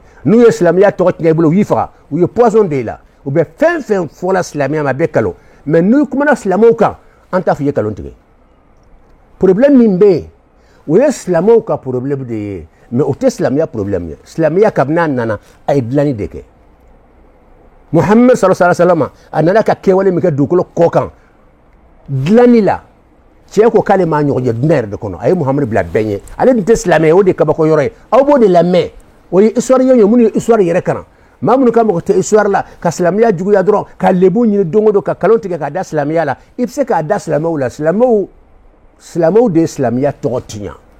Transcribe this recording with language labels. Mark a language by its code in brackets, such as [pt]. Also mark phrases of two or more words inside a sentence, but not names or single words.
[bm] n'u ye silamɛya tɔgɔ tiɲɛ i bolo u y'i faga u ye poison de la u bɛ fɛn fɛn fɔla silamɛya ma a bɛ kalo mais n'u kumana silamɛw kan an t'a fɔ i ye kalon tigɛ problème min bɛ yen o ye silamɛw ka problème de ye mais o tɛ silamɛya problème ye silamɛya kabini a nana a ye dilanni de kɛ muhammed [ar] صلى الله عليه وسلم [bm] a nana ka kɛwale min kɛ dugukolo kɔ kan dilanni la cɛ ko k'ale m'a ɲɔgɔn ye dunan yɛrɛ de kɔnɔ a ye muhamadu bila bɛɛ ɲɛ ale dun tɛ silamɛ ye o de ye kabako yɔrɔ ye aw b'o de lamɛn o ye histoire ye minnu ye histoire yɛrɛ kalan maa minnu ka mɔgɔ tɛ histoire la ka silamɛya juguya dɔrɔn ka lebu ɲini don o don ka kalon tigɛ k'a da silamɛya la i bɛ se k'a da silamɛw la silamɛw de ye silamɛya tɔgɔ tiɲɛ